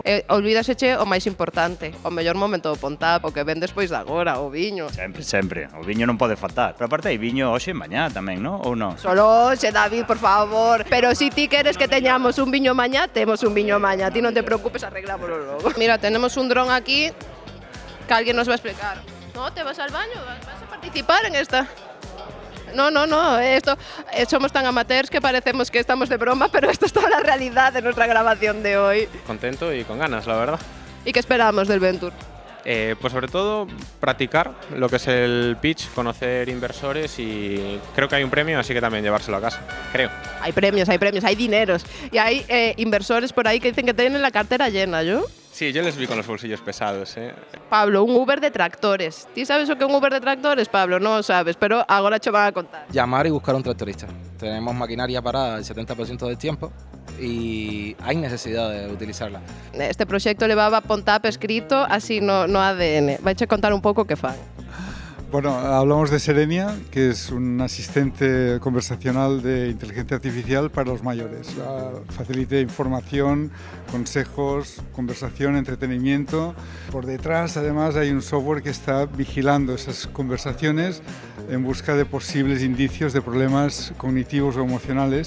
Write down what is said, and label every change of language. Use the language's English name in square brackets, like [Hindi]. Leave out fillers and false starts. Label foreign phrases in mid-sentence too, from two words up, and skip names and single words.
[Galician] Olvídaseche o máis importante, o mellor momento do Pontap, o que ven despois de agora, o viño. Sempre. O viño non pode faltar. Pero aparte hai viño hoxe e mañá tamén, non? Ou non? Solo hoxe, David, por favor. Pero si ti queres que teñamos un viño mañá, temos un viño mañá. Ti non te preocupes, arreglámoslo logo. Mira, [Spanish] tenemos un dron aquí que alguien nos va a explicar. No, te vas al baño, vas a participar en esta. No, esto somos tan amateurs que parecemos que estamos de broma, pero esto es toda la realidad de nuestra grabación de hoy. Contento y con ganas, la verdad. ¿Y qué esperamos del Venture? Pues sobre todo practicar lo que es el pitch, conocer inversores y creo que hay un premio, así que también llevárselo a casa, creo. Hay premios, hay dineros y hay inversores por ahí que dicen que tienen la cartera llena, ¿yo? Sí, yo les vi con los bolsillos pesados, ¿eh? Pablo, un Uber de tractores. [Galician] ¿Ti sabes o que é un Uber de tractores, Pablo? Non o sabes, pero agora che van a contar. [Spanish] Llamar y buscar un tractorista. Tenemos maquinaria parada el 70% del tiempo y hay necesidad de utilizarla. [Galician] Este proxecto levaba Pontap escrito así no ADN. Vaiche contar un pouco que fan. [Spanish] Bueno, hablamos de Serenia, que es un asistente conversacional de inteligencia artificial para los mayores. Facilita información, consejos, conversación, entretenimiento. Por detrás, además, hay un software que está vigilando esas conversaciones en busca de posibles indicios de problemas cognitivos o emocionales.